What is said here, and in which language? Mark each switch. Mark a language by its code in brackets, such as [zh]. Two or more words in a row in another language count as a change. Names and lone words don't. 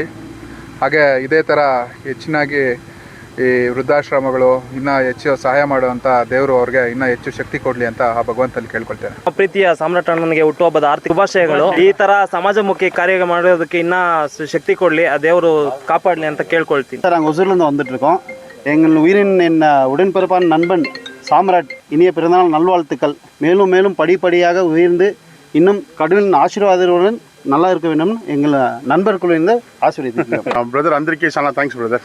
[kn] ಹಾಗೆ ಇದೇ ಥರ ಹೆಚ್ಚಿನಾಗಿ ಈ ವೃದ್ಧಾಶ್ರಮಗಳು ಇನ್ನೂ ಹೆಚ್ಚು ಸಹಾಯ ಮಾಡುವಂಥ ದೇವರು ಅವ್ರಿಗೆ ಇನ್ನೂ ಹೆಚ್ಚು ಶಕ್ತಿ ಕೊಡಲಿ ಅಂತ ಆ ಭಗವಂತನಲ್ಲಿ ಕೇಳ್ಕೊಳ್ತೇನೆ. ಪ್ರೀತಿಯ ಸಾಮ್ರಾಟಣ್ಣನಿಗೆ ಹುಟ್ಟುಹಬ್ಬದ ಆರ್ಥಿಕ ಶುಭಾಶಯಗಳು. ಈ ಥರ ಸಮಾಜಮುಖಿ ಕಾರ್ಯ ಮಾಡೋದಕ್ಕೆ ಇನ್ನೂ ಶಕ್ತಿ ಕೊಡಲಿ, ಆ ದೇವರು ಕಾಪಾಡಲಿ ಅಂತ ಕೇಳ್ಕೊಳ್ತೀನಿ. [ta] சார், நாங்கள் ஒசூர்லேருந்து வந்துட்டுருக்கோம். எங்கள் உயிரின் உடன்பிறப்பான நண்பன் சாம்ராட் இனிய பிறந்தநாள் நல்வாழ்த்துக்கள். மேலும் மேலும் படிப்படியாக உயர்ந்து இன்னும் கடவுளின் ஆசீர்வாதத்துடன் நல்லா இருக்க வேண்டும் எங்கள் நண்பர்களுடன் ஆசீர்வதிக்கிறோம். [te] బ్రదర్ అందరికీ చాలా థ్యాంక్స్ బ్రదర్.